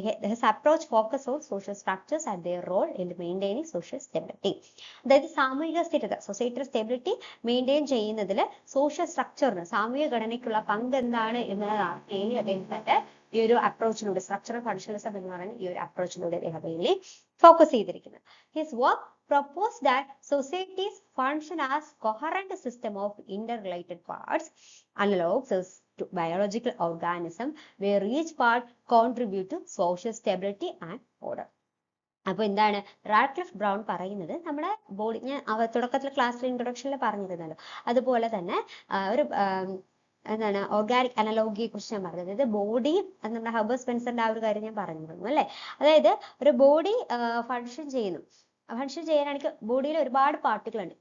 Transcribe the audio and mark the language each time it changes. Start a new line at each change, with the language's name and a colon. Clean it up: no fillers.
English: His approach focus on social structures and their role in maintaining social stability.
Malayalam: അതായത് സാമൂഹിക സ്ഥിരത, സൊസൈറ്റിയുടെ stability maintain ചെയ്യുന്നതിൽ സോഷ്യൽ സ്ട്രക്ചറിന്, സാമൂഹിക ഘടനയ്ക്കുള്ള പങ്ക് എന്താണ് എന്നതാണ് അദ്ദേഹത്തിന്റെ ഈ ഒരു അപ്രോച്ചിലൂടെ, സ്ട്രക്ചറൽ ഫങ്ഷണലിസം എന്ന് പറയുന്ന ഈ ഒരു അപ്രോച്ചിലൂടെ അദ്ദേഹം ഫോക്കസ് ചെയ്തിരിക്കുന്നത്.
English: His work proposed that societies function as coherent system of interrelated parts, analogous to biological organism, where each part contribute to social stability and order.
Malayalam: അപ്പോൾ എന്താണ് റാഡ്ക്ലിഫ് ബ്രൗൺ പറയുന്നത്? നമ്മുടെ ബോഡി, ഞാൻ തുടക്കത്തിൽ ക്ലാസ്സിൽ ഇൻട്രൊഡക്ഷനിൽ പറഞ്ഞിരുന്നല്ലോ, അതുപോലെ തന്നെ ഒരു എന്താണ് ഓർഗാനിക് അനലോഗിയെ കുറിച്ച് ഞാൻ പറഞ്ഞത്. അതായത് ബോഡി, നമ്മുടെ ഹെർബർട്ട് സ്പെൻസറിന്റെ ആ ഒരു കാര്യം ഞാൻ പറഞ്ഞിരുന്നു അല്ലെ? അതായത് ഒരു ബോഡി ഫങ്ഷൻ ചെയ്യാനാണെങ്കിൽ ബോഡിയിൽ ഒരുപാട് പാർട്ടുകളുണ്ട്.